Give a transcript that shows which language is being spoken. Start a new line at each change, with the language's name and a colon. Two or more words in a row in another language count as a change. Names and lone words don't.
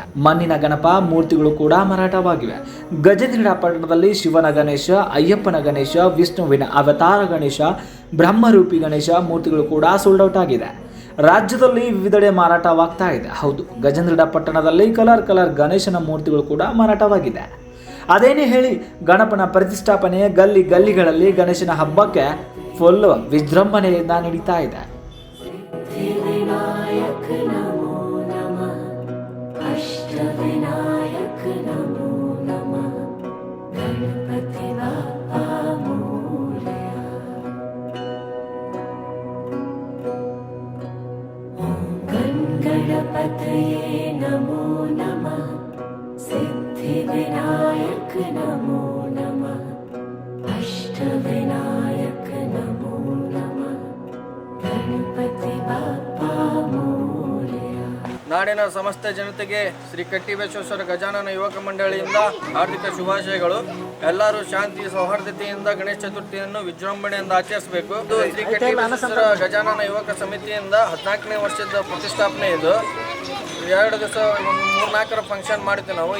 Kannada: ಮಣ್ಣಿನ ಗಣಪ ಮೂರ್ತಿಗಳು ಕೂಡ ಮಾರಾಟವಾಗಿವೆ. ಗಜೇಂದ್ರಗಡ ಪಟ್ಟಣದಲ್ಲಿ ಶಿವನ ಗಣೇಶ, ಅಯ್ಯಪ್ಪನ ಗಣೇಶ, ವಿಷ್ಣುವಿನ ಅವತಾರ ಗಣೇಶ, ಬ್ರಹ್ಮರೂಪಿ ಗಣೇಶ ಮೂರ್ತಿಗಳು ಕೂಡ
English: sold out
Kannada: ಆಗಿದೆ. ರಾಜ್ಯದಲ್ಲಿ ವಿವಿಧೆಡೆ ಮಾರಾಟವಾಗ್ತಾ ಇದೆ. ಹೌದು, ಗಜೇಂದ್ರಗಡ ಪಟ್ಟಣದಲ್ಲಿ ಕಲರ್ ಗಣೇಶನ ಮೂರ್ತಿಗಳು ಕೂಡ ಮಾರಾಟವಾಗಿದೆ. ಅದೇನೇ ಹೇಳಿ, ಗಣಪನ ಪ್ರತಿಷ್ಠಾಪನೆ ಗಲ್ಲಿ ಗಲ್ಲಿಗಳಲ್ಲಿ ಗಣೇಶನ ಹಬ್ಬಕ್ಕೆ ಫುಲ್ ವಿಜೃಂಭಣೆಯಿಂದ ನಡೀತಾ ಇದೆ.
Sanskrit: सिद्धिविनायक नमो नमः अष्टविनायक नमो नमः
Marathi: गणपति बाप्पा मोरया
Sanskrit: ॐ गणपतये नमो नमः सिद्धिविनायक नमो नमः अष्टविनायक नमो नमः
Marathi: गणपति बाप्पा मोरया
Kannada: ನಾಡಿನ ಸಮಸ್ತ ಜನತೆಗೆ ಶ್ರೀ ಕಟ್ಟಿಬಸವೇಶ್ವರ ಗಜಾನನ ಯುವಕ ಮಂಡಳಿಯಿಂದ ಹಾರ್ದಿಕ ಶುಭಾಶಯಗಳು. ಎಲ್ಲರೂ ಶಾಂತಿ ಸೌಹಾರ್ದತೆಯಿಂದ ಗಣೇಶ ಚತುರ್ಥಿಯನ್ನು ವಿಜೃಂಭಣೆಯಿಂದ ಆಚರಿಸಬೇಕು. ಇದು ಶ್ರೀ ಕಟ್ಟಿಬಸವೇಶ್ವರ ಗಜಾನನ ಯುವಕ ಸಮಿತಿಯಿಂದ 14ನೇ ವರ್ಷದ ಪ್ರತಿಷ್ಠಾಪನೆ. ಇದು 2 ದಿವಸ 3-4 ಫಂಕ್ಷನ್ ಮಾಡ್ತೀವಿ ನಾವು.